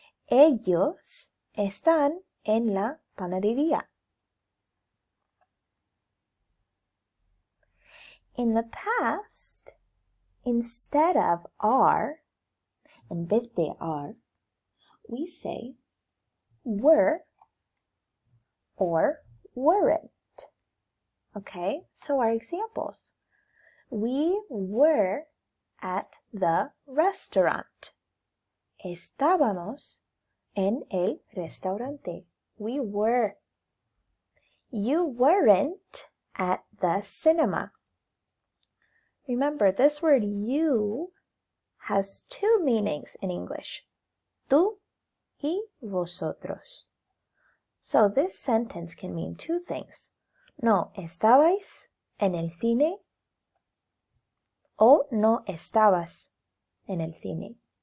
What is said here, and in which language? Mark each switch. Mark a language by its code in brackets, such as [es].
[es] Ellos están en la panadería. [en] In the past, instead of are, [es] en vez de [en] are, we say were or weren't. Okay, so our examples. We were at the restaurant. [es] Estábamos en el restaurante. [en] We were. You weren't at the cinema. Remember, this word you has two meanings in English. [es] Tú y vosotros. [en] So this sentence can mean two things. [es] No estabais en el cine o no estabas en el cine.